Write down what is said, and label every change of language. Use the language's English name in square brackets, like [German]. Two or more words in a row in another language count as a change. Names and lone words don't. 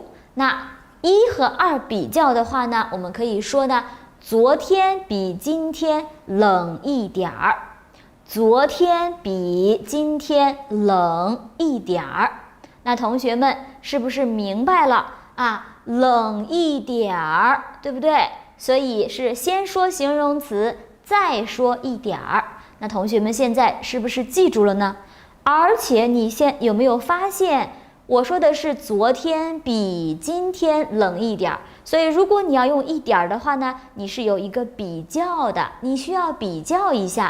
[Chinese] 那1和2比較的話呢，我們可以說呢，昨天比今天冷一點兒。昨天比今天冷一點兒，那同學們是不是明白了啊？冷一點兒，對不對？所以是先說形容詞，再說一點兒。那同學們現在是不是記住了呢？而且你有沒有發現，我說的是昨天比今天冷一點兒，所以如果你要用一點的話呢，你是有一個比較的，你需要比較一下。